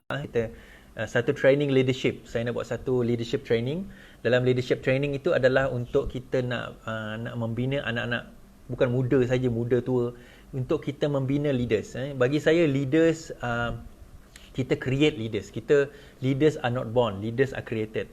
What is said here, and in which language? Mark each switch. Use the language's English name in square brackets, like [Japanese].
[Malay] Kita satu training leadership. Saya nak buat satu leadership training. Dalam leadership training itu adalah untuk kita nak membina anak-anak, bukan muda saja, muda tua, untuk kita membina leaders. Bagi saya leaders, kita [English] create leaders. Leaders are not born, leaders are created.